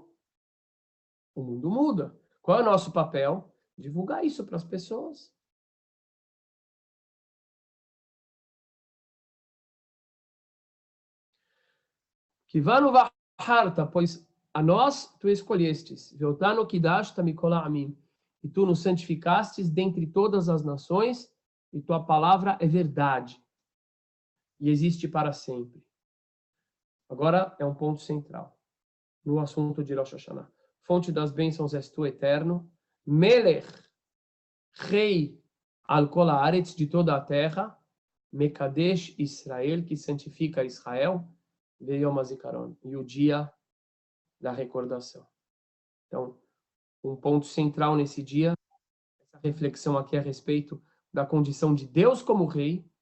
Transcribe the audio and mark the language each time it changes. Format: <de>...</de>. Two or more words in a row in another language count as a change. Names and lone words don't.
<pt>O mundo muda. Qual é o nosso papel? Divulgar isso para as pessoas.</pt> <he>כי בנו בחרת,</he> <pt>pois a nós tu escolhestes,</pt> <he>ואותנו קידשת מכל העמים,</he> <pt>e tu nos santificastes dentre todas as nações, e tua palavra é verdade, e existe para sempre. Agora é um ponto central, no assunto de Rosh Hashanah. Fonte das bênçãos és tu, eterno,</pt> <he>Melech, rei על כל הארץ,</he> <pt>de toda a terra,</pt> <he>מקדש ישראל,</he> <pt>que santifica Israel,</pt> <he>ויום הזיכרון,</he> <pt>e o dia da recordação. Então, um ponto central nesse dia, essa reflexão aqui a respeito da condição de Deus como rei.</pt>